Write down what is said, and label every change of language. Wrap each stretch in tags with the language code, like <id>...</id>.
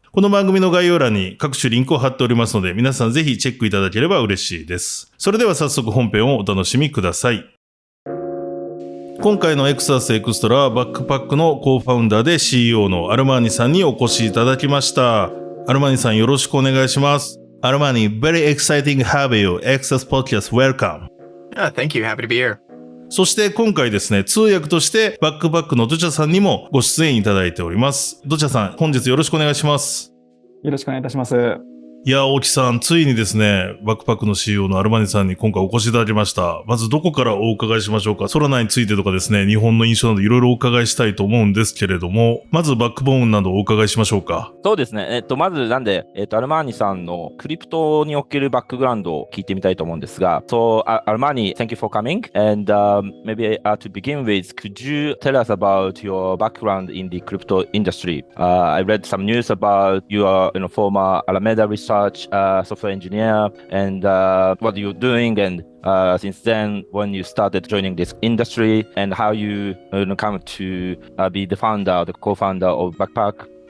<ja>この番組の概要欄に各種リンクを貼っておりますので、皆さんぜひチェックいただければ嬉しいです。それでは早速本編をお楽しみください。今回のエクサスエクストラはバックパックのCo-Founderで CEO のアルマーニさんにお越しいただきました。アルマーニさんよろしくお願いします。</ja> <en>アルマーニ、very exciting to have you. Exas podcast welcome. Thank you. Happy to be here.</en> <ja>そして今回ですね、通訳としてバックパックのドチャさんにもご出演いただいております。ドチャさん、本日よろしくお願いします。よろしくお願いいたします。いや、大木さん、ついにですね、バックパックの CEO のアルマニさんに今回お越しいただきました。まずどこからお伺いしましょうか。ソラナについてとかですね、日本の印象などいろいろお伺いしたいと思うんですけれども、まずバックボーンなどお伺いしましょうか。そうですね。まずなんで、アルマーニさんのクリプトにおけるバックグラウンドを聞いてみたいと思うんですが、</ja> <en>So, Armani, thank you for coming. And maybe to begin with, could you tell us about your background in the crypto industry? I read some news about your former Alameda research software engineer and what you're doing and since then when you started joining this industry and how you come to be the co-founder of Backpack.</en>